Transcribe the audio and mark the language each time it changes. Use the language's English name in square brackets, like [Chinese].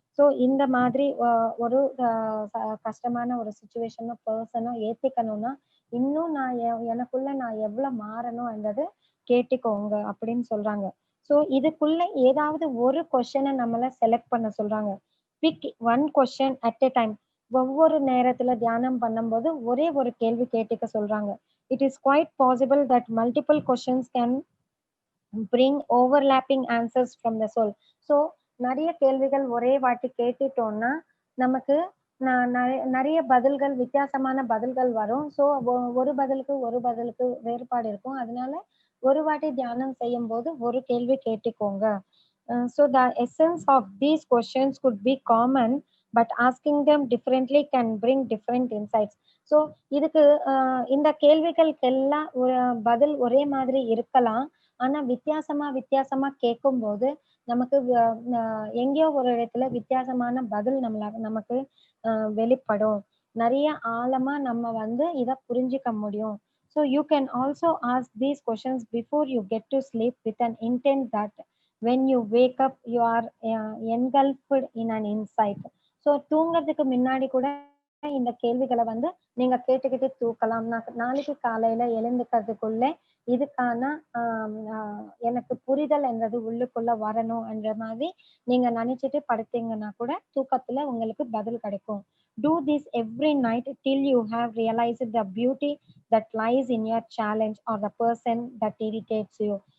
[Tamil] So இந்த மாதிரி ஒரு கஷ்டமான ஒரு சுச்சுவேஷனோ பர்சனோ ஏத்திக்கணும்னா இன்னும் நான் எனக்குள்ள நான் எவ்வளவு மாறணும்ன்றது கேட்டுக்கோங்க அப்படின்னு சொல்றாங்க. ஸோ இதுக்குள்ள ஏதாவது ஒரு கொஸ்டினை நம்மள செலக்ட் பண்ண சொல்றாங்க. [English] Pick one question at a time. [Tamil] ஒவ்வொரு நேரத்துல தியானம் பண்ணும்போது ஒரே ஒரு கேள்வி கேட்டுக்க சொல்றாங்க. [English] It is quite possible that multiple questions can bring overlapping answers from the soul. [Tamil] So நிறைய கேள்விகள் ஒரே வாட்டி கேட்டுட்டோம்னா நமக்கு நிறைய பதில்கள் வித்தியாசமான பதில்கள் வரும். ஸோ ஒரு பதிலுக்கு வேறுபாடு இருக்கும். அதனால ஒரு வாட்டி தியானம் செய்யும் போது ஒரு கேள்வி கேட்டுக்கோங்க. [English] So the essence of these questions could be common, but asking them differently can bring different insights. [Tamil] So இதுக்கு இந்த கேள்விகளுக்கெல்லாம் பதில் ஒரே மாதிரி இருக்கலாம். ஆனா வித்தியாசமா கேட்கும்போது நமக்கு எங்கேயோ ஒரு இடத்துல வித்தியாசமான பதில் நமக்கு வெளிப்படும். நிறைய ஆழமா நம்ம வந்து இத புரிஞ்சுக்க முடியும். [English] So you can also ask these questions before you get to sleep with an intent that when you wake up you are engulfed in an insight. [Tamil] So தூங்குறதுக்கு முன்னாடி கூட இந்த கேள்விகளை வந்து நீங்க கேட்டுக்கிட்டு தூக்கலாம். நாளைக்கு காலையில எழுந்துக்கிறதுக்குள்ள இதுக்கான எனக்கு புரிதல் என்றது உள்ளுக்குள்ள வரணும் என்ற மாதிரி நீங்க நினைச்சிட்டு படுத்தீங்கன்னா கூட தூக்கத்துல உங்களுக்கு பதில் கிடைக்கும். [English] Do this every night till you have realized the beauty that lies in your challenge or the person that irritates you.